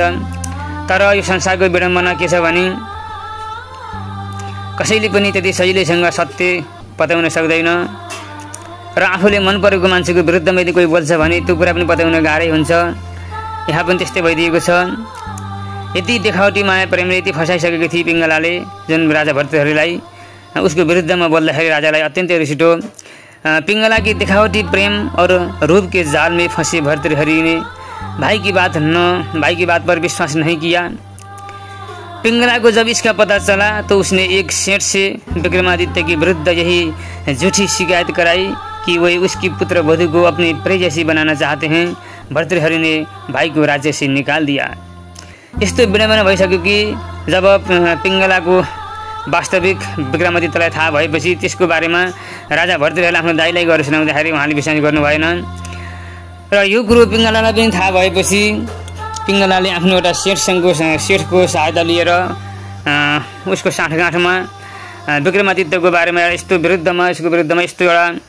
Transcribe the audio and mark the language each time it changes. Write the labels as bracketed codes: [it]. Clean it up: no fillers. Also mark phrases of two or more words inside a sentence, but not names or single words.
[ne] तर यो संसारको विडम्बना के छ भने कसैले पनि त्यति सजिलैसँग सत्य पत्याउन सक्दैन र आफूले मन परेको मान्छेको विरुद्धमा यदि कोही बोल्छ भने त्यो कुरा पनि पत्याउन गाह्रै हुन्छ। यहाँ पनि त्यस्तै भइदिएको छ। यति देखावटी माया प्रेमले यति फसाइसकेको थिए पिङ्गलाले जुन राजा भर्तृहरिलाई, उसको विरुद्धमा बोल्दाखेरि राजालाई अत्यन्तै रिस उठ्यो। [hi] पिङ्गला की दिखावटी प्रेम और रूप के जाल में फंसे भर्तृहरि ने भाई की बात पर विश्वास नहीं किया। पिंगला को जब इसका पता चला तो उसने एक सेठ से विक्रमादित्य के विरुद्ध यही झूठी शिकायत कराई कि वे उसकी पुत्र वधू को अपनी प्रेयसी बनाना चाहते हैं। भर्तृहरि ने भाई को राज्य से निकाल दिया। [ne] यस्तो विडम्बना भइसक्यो कि जब पिंगला को वास्तविक विक्रमादित्यलाई थाहा भएपछि त्यसको बारेमा राजा भर्तृहरिले आफ्नो दाइलाई गएर सुनाउँदाखेरि उहाँले विश्वास गर्नु भएन र यो कुरो पिङ्गलालाई पनि थाहा भएपछि पिङ्गलाले आफ्नो एउटा सेठको सहायता लिएर उसको साँठगाँठमा विक्रमादित्यको बारेमा यसको विरुद्धमा यस्तो एउटा